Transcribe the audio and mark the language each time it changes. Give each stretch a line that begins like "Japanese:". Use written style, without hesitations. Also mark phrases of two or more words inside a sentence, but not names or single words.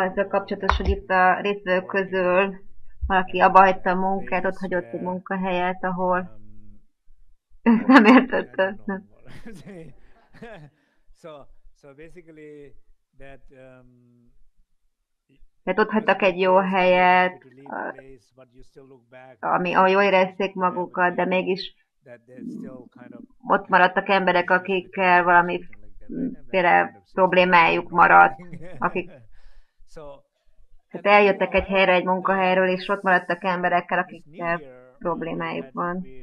Hungarian: Azzal
English: ago,
Hungarian: kapcsolatos, hogy itt a résztvevők közül valaki abba hagyta a munkát, ott hagyott egy munkahelyet, ahol nem értette.
English: So basically that
Hungarian: tehát ott hagytak egy jó helyet, ahol jól érezték magukat, de mégis ott maradtak emberek, akikkel valamiféle problémájuk maradt, akik tehát eljöttek egy helyre, egy munkahelyről, és ott maradtak emberekkel, akikkel problémájuk van.